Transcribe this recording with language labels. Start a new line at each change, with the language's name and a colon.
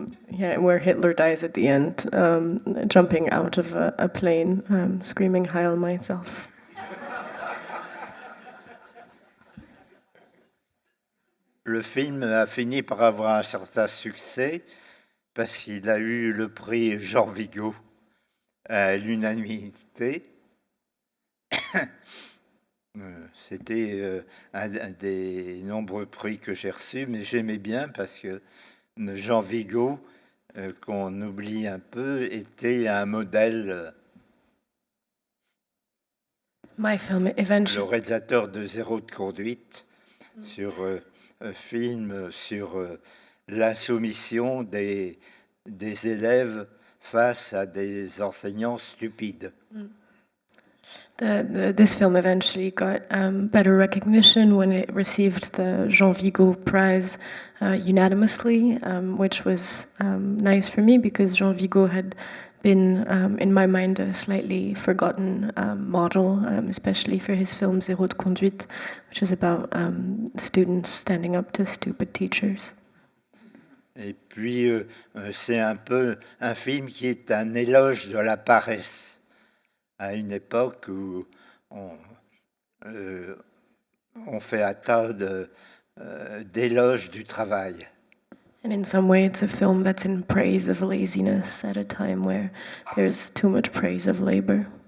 English: Yeah, where Hitler dies at the end, jumping out of a plane, screaming "Heil myself."
French: Le film a fini par avoir un certain succès parce qu'il a eu le prix Jean Vigo à l'unanimité. C'était un des nombreux prix que j'ai reçus, mais j'aimais bien parce que Jean Vigo, qu'on oublie un peu, était un modèle,
English: My film
French: le
English: eventually.
French: réalisateur de Zéro de conduite, sur un film sur l'insoumission des élèves face à des enseignants stupides.
English: This film eventually got better recognition when it received the Jean Vigo Prize unanimously, which was nice for me because Jean Vigo had been, in my mind, a slightly forgotten model, especially for his film Zéro de conduite, which is about students standing up to stupid teachers.
French: Et puis, c'est un peu un film qui est un éloge de la paresse, à une époque où on fait un tas d'éloges du travail.
English: And in some way, it's a film that's in praise of laziness at a time where there's too much praise of labor.